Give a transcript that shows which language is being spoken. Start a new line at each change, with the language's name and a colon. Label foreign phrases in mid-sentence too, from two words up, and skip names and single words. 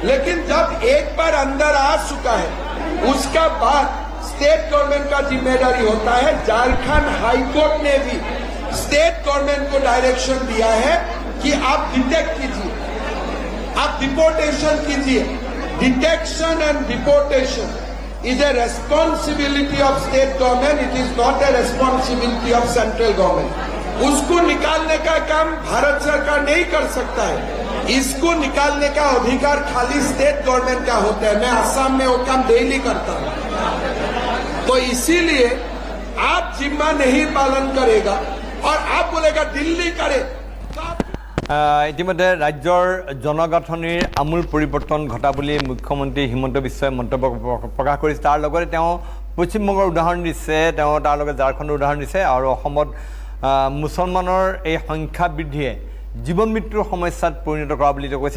Hindi: लेकिन जब एक बार अंदर आ चुका है, उसका बाद
English: state government
Hindi: का जिम्मेदारी होता है। झारखंड हाईकोर्ट ने भी
English: state government
Hindi: को डायरेक्शन दिया है कि आप डिटेक्ट कीजिए, आप डिपोर्टेशन कीजिए।
English: detection and deportation is a responsibility of state government, it is not a responsibility of central government.
Hindi: उसको निकालने का काम भारत सरकार नहीं कर सकता है, इसको निकालने का अधिकार खाली
English: state government
Hindi: का होता है। मैं असम में वो काम डेली करता हूं। तो इसीलिए आप जिम्मा नहीं पालन करेगा और आप बोलेगा दिल्ली करे।
Assamese: ইতিমধ্যে ৰাজ্যৰ জনগাঁথনিৰ আমূল পৰিৱৰ্তন ঘটা বুলি মুখ্যমন্ত্ৰী হিমন্ত বিশ্বই মন্তব্য প্ৰকাশ কৰিছে। তাৰ লগতে তেওঁ পশ্চিমবংগৰ উদাহৰণ দিছে, তেওঁ তাৰ লগত ঝাৰখণ্ডৰ উদাহৰণ দিছে আৰু অসমত মুছলমানৰ এই সংখ্যা বৃদ্ধিয়ে জীৱন মৃত্যুৰ সমস্যাত পৰিণত কৰা বুলি তেওঁ কৈছে।